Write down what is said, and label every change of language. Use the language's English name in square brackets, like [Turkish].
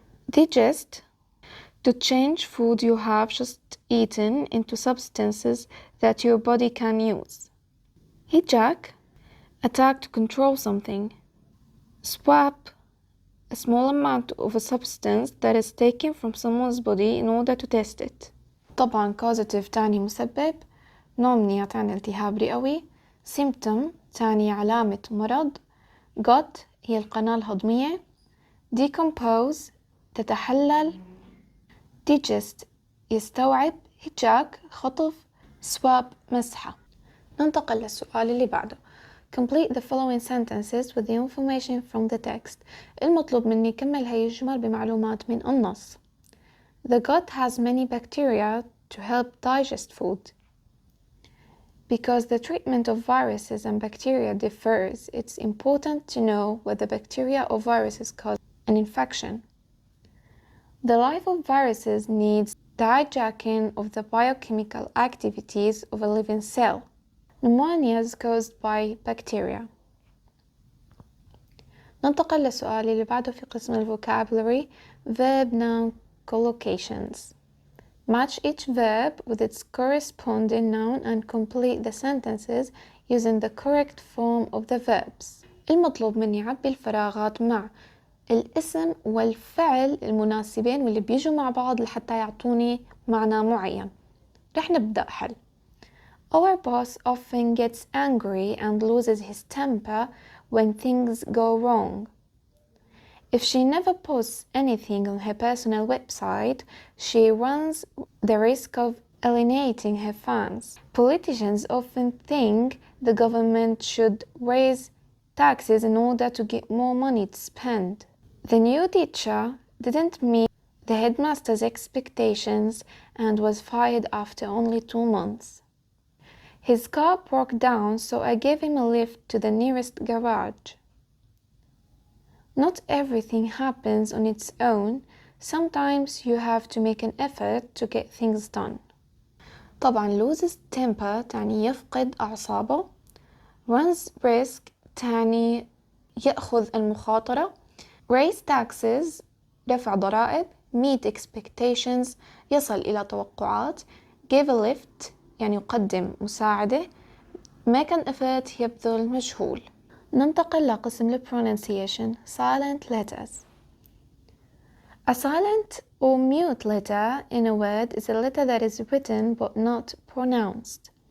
[English] Digest, to change food you have just eaten into substances that your body can use. Hijack, attack to control something. Swap, a small amount of a substance that is taken from someone's body in order to test it. [Arabic] طبعا causative تعني مسبب، pneumonia تعني التهاب رئوي، symptom تعني علامة مرض، gut هي القناة الهضمية، decompose تتحلل، digest يستوعب، hijack خطف، swab مسحة. ننتقل للسؤال اللي بعده. [English] Complete the following sentences with the information from the text. [Arabic] المطلوب مني كمل هاي الجمل بمعلومات من النص. [English] The gut has many bacteria to help digest food. Because the treatment of viruses and bacteria differs, it's important to know whether bacteria or viruses cause an infection. The life of viruses needs the hijacking of the biochemical activities of a living cell. Pneumonia is caused by bacteria. [Arabic] ننتقل للسؤال اللي بعده في قسم الفوكابولري [English] verb noun collocations. Match each verb with its corresponding noun and complete the sentences using the correct form of the verbs. [Arabic] المطلوب مني أعبي الفراغات مع الاسم والفعل المناسبين واللي بيجوا مع بعض لحتى يعطوني معنى معين. رح نبدأ حل. [English] Our boss often gets angry and loses his temper when things go wrong. If she never posts anything on her personal website, she runs the risk of alienating her fans. Politicians often think the government should raise taxes in order to get more money to spend. The new teacher didn't meet the headmaster's expectations and was fired after only 2 months. His car broke down, so I gave him a lift to the nearest garage. Not everything happens on its own. Sometimes you have to make an effort to get things done. [Arabic] طبعا [English] loses temper [Arabic] تعني يفقد أعصابه. [English] Runs risk [Arabic] تعني يأخذ المخاطرة. [English] Raise taxes [Arabic] دفع ضرائب. [English] Meet expectations [Arabic] يصل إلى توقعات. [English] Give a lift [Arabic] يعني يقدم مساعدة. [English] Make an effort [Arabic] يبذل مجهول. ننتقل لقسم ال [English] pronunciation silent letters. A silent or mute letter in a word is a letter that is written but not pronounced.